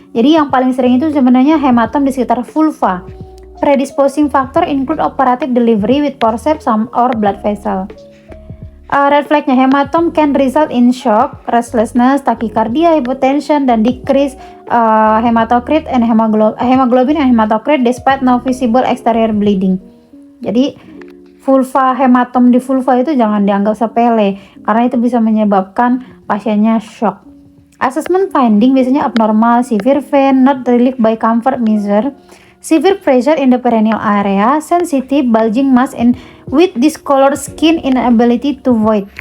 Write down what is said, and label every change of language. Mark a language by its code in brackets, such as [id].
[id] Jadi yang paling sering itu sebenarnya hematom di sekitar vulva. [en] Predisposing factor include operative delivery with forceps or blood vessel. [id] Red flagnya, [en] hematom can result in shock, restlessness, tachycardia, hypotension, dan decrease hematocrit and hemoglobin and hematocrit despite no visible exterior bleeding. [id] Jadi vulva hematom di vulva itu jangan dianggap sepele karena itu bisa menyebabkan pasiennya shock. [en] Assessment finding biasanya abnormal, severe pain, not relieved by comfort measure, severe pressure in the perineal area, sensitive, bulging mass, and with discolored skin, inability to void.